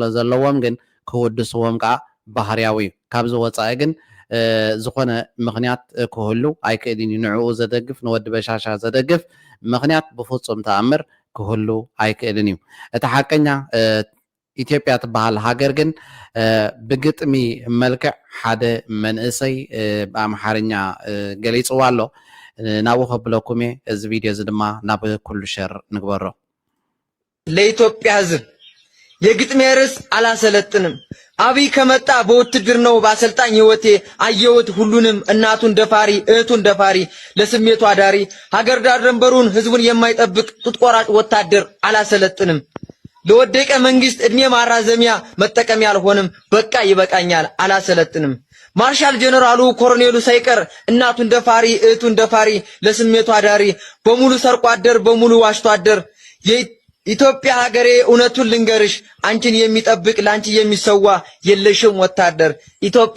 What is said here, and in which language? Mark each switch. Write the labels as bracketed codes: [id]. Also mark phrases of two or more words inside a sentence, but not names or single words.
[ti] ዘለዎም ግን ክውድስዎም ከዓ ባህርያዊ እዩ ካብዚ ወፃኢ ግን ዝኾነ ምኽንያት ክህሉ ኣይክእልን እዩ ንዕኡ ዘደግፍ ንወዲ በሻሻ ዘደግፍ ምኽንያት ብፍጹም ተኣምር ክህሉ ኣይክእልን እዩ እቲ ሓቀኛ ኢትዮጵያ ትበሃል ሃገር ግን ብግጥሚ መልክዕ ሓደ መንእሰይ ብኣምሓርኛ ገሊፅዋ ኣሎ ናብኡ ከብለኩም እየ እዚ ቪድዮ እዚ ድማ ናብ ኩሉ ሸር ንግበሮ [am] ለኢትዮጵያ ሕዝብ የግጥሜ ርዕስ አላሰለጥንም አብይ ከመጣ በውትድርናው በአሰልጣኝ ህይወቴ አየሁት ሁሉንም እናቱን ደፋሪ እህቱን ደፋሪ ለስሜቱ አዳሪ ሀገር ዳር ድንበሩን ህዝቡን የማይጠብቅ ጡት ቆራጭ ወታደር አላሰለጥንም ለወደቀ መንግስት እድሜ ማራዘሚያ መጠቀም ያልሆንም በቃ ይበቃኛል አላሰለጥንም ማርሻል ጀነራሉ ኮሎኔሉ ሳይቀር እናቱን ደፋሪ እህቱን ደፋሪ ለስሜቱ አዳሪ በሙሉ ሰርቆ አደር በሙሉ ዋሽቶ አደር ኢትዮጵያ ሀገሬ እውነቱን ልንገርሽ አንቺን የሚጠብቅ ላንቺ የሚሰዋ የለሽም ወታደር ኢትዮጵያ